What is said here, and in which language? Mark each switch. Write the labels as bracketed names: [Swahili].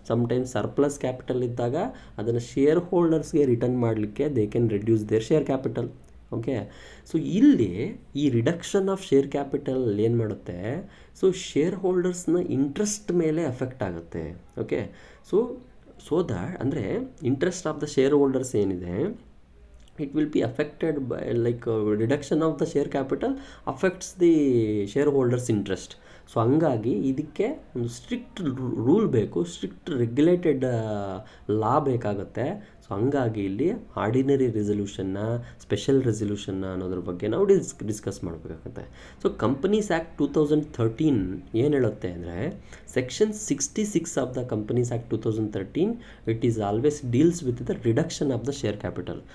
[Kannada] Sometimes surplus capital ಇದ್ದಾಗ ಅದನ್ನು share ಹೋಲ್ಡರ್ಸ್ಗೆ return ಮಾಡಲಿಕ್ಕೆ [English] They can reduce their share capital. [Kannada] Okay, so ಇಲ್ಲಿ ಈ ರಿಡಕ್ಷನ್ ಆಫ್ ಶೇರ್ ಕ್ಯಾಪಿಟಲ್ ಏನು ಮಾಡುತ್ತೆ? ಸೊ ಶೇರ್ ಹೋಲ್ಡರ್ಸ್ನ ಇಂಟ್ರೆಸ್ಟ್ ಮೇಲೆ ಎಫೆಕ್ಟ್ ಆಗುತ್ತೆ. [English] Okay, so that ಅಂದರೆ interest of the share holders ಏನಿದೆ, it will be affected by reduction of the share capital affects the shareholders interest. [Kannada] So ಹಂಗಾಗಿ ಇದಕ್ಕೆ ಒಂದು strict rule ಬೇಕು, ಸ್ಟ್ರಿಕ್ಟ್ ರೆಗ್ಯುಲೇಟೆಡ್ ಲಾ ಬೇಕಾಗುತ್ತೆ. So ಹಂಗಾಗಿ ಇಲ್ಲಿ ಆರ್ಡಿನರಿ ರೆಸಲ್ಯೂಷನ್ನ, ಸ್ಪೆಷಲ್ ರೆಸಲ್ಯೂಷನ್ನ ಅನ್ನೋದ್ರ ಬಗ್ಗೆ ನಾವು ಡಿಸ್ಕಸ್ ಮಾಡಬೇಕಾಗುತ್ತೆ. ಸೊ ಕಂಪನೀಸ್ ಆ್ಯಕ್ಟ್ 2013 ಏನು ಹೇಳುತ್ತೆ ಅಂದರೆ, [English] Section 66 of the companies act 2013 it is always deals with the reduction of the share capital.